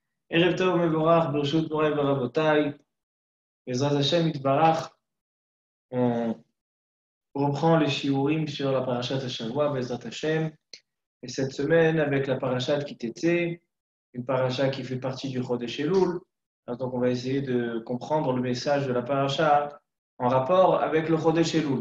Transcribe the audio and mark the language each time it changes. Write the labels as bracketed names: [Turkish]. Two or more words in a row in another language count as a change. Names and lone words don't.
[Hebrew] ערב טוב מבורך ברשות מורי ורבותי בעזרת השם יתברך. [French] On reprend les shiurim sur la [Hebrew] פרשת השבוע, בעזרת השם. [French] Et cette semaine, avec la [Hebrew] פרשת כי תצא, [French] une parashat qui fait partie du [Hebrew] חודש אלול. [French] Donc, on va essayer de comprendre le message de la parashat en rapport avec le [Hebrew] חודש אלול.